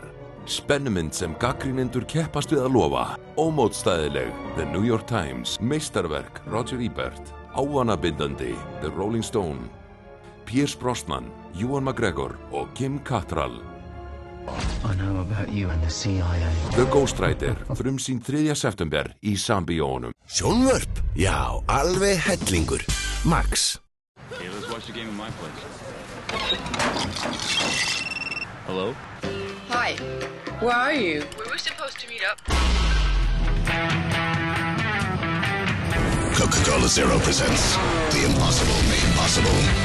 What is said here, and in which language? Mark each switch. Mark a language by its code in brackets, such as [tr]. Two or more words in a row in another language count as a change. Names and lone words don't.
[is] spennumynd sem gagnrýnendur keppast við að lofa, ómótstæðileg The New York Times, meistarverk Roger Ebert, ávanabindandi The Rolling Stone, Pierce Brosnan, Ewan McGregor og Kim Cattrall. [en] I know about you and the CIA. [is] The Ghostwriter, frumsýnd 3. september í Sambíónum. Sjónvörp? Já, alveg hellingur. [en] Max. Hey, let's watch the game in my place. Hello? Hi. Where are you? We were supposed to meet up. Coca-Cola Zero presents The Impossible Made Possible.